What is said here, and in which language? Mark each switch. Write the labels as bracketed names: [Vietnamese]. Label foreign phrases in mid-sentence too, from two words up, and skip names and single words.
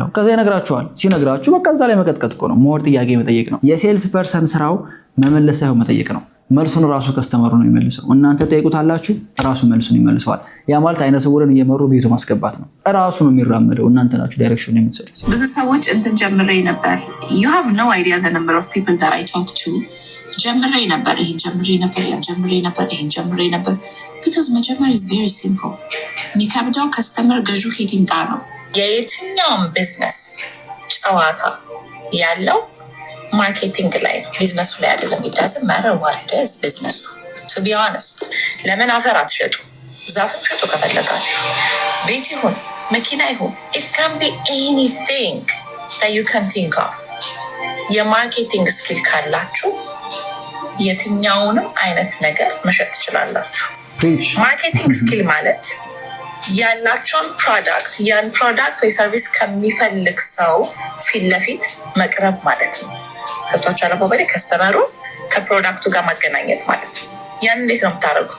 [Amharic] ከዛ ይነግራችኋል። ሲነግራችሁ በቃ እዛ ላይ መቀጥቀጥ እኮ ነው። ሞር ጥያቄ መጠየቅ ነው። የሴልስ ፐርሰን ስራው መመለስ ሳይሆን መጠየቅ ነው። መልሱን ራሱ ከስተመሩ ነው የሚመልሰው። እናንተ ጠይቁታላችሁ፣ ራሱ መልሱን ይመልሰዋል። ያ ማለት አይነ ስውርን እየመሩ ቤቱ ማስገባት ነው። ራሱ ነው የሚራመደው፣ እናንተ ናችሁ ዳይሬክሽን የምትሰጡት። ብዙ ሰዎች እንትን ጀምሬ ነበር [English] you have no idea the number of people that I talk to [Amharic] ጀምሬ ነበር ይሄን ጀምሬ ነበር ያን ጀምሬ ነበር ይሄን ጀምሬ ነበር because መጀመር [English] is very simple። [Amharic] የሚከብደው ከስተመር ገዡ ከየት ይምጣ ነው። የየትኛውም ቢዝነስ ጨዋታ ያለው ማርኬቲንግ ላይ ነው፣ ቢዝነሱ ላይ አይደለም። [English] it doesn't matter what it is [Amharic] ቢዝነሱ [English] to be honest። [Amharic] ለምን አፈር አትሸጡ? ዛፍም ሸጡ ከፈለጋችሁ። ቤት ይሁን መኪና ይሁን [English] it can be anything that you can think of። [Amharic] የማርኬቲንግ ስኪል ካላችሁ የትኛውንም አይነት ነገር መሸጥ ትችላላችሁ። [English] marketing skill [Amharic] ማለት ያላችሁን ፕሮዳክት ያን ፕሮዳክት ወይ ሰርቪስ ከሚፈልግ ሰው ፊት ለፊት መቅረብ ማለት ነው። ገብቷችሁ አለባበሌ ከስተመሩ ከፕሮዳክቱ ጋር ማገናኘት ማለት ነው። ያን እንዴት ነው የምታደርጉት?